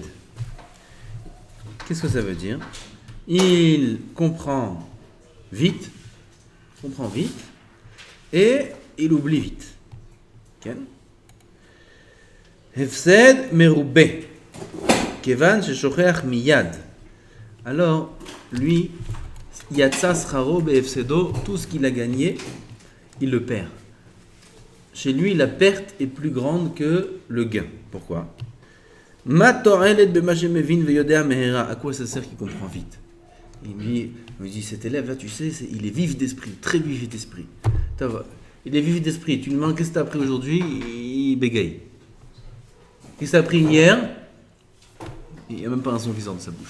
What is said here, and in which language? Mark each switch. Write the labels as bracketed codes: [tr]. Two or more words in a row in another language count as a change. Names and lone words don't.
[fr] Qu'est-ce que ça veut dire? Il comprend vite, et il oublie vite. [he] הפסד מרובה, כיוון ששוכח מיד. [fr] Alors, lui, [he] יצא שכרו בהפסדו, [fr] tout ce qu'il a gagné, il le perd. Chez lui, la perte est plus grande que le gain. Pourquoi? [he] מה תועלת במה שמבין ויודע מהרה. [fr] À quoi ça sert qu'il comprend vite? Il me dit, cet élève-là, tu sais, il est vif d'esprit, très vif d'esprit. Il est vif d'esprit. Tu lui demandes qu'est-ce que tu as appris aujourd'hui, il bégaye. Qu'est-ce que tu as appris hier? Il n'y a même pas un son qui sort de sa bouche.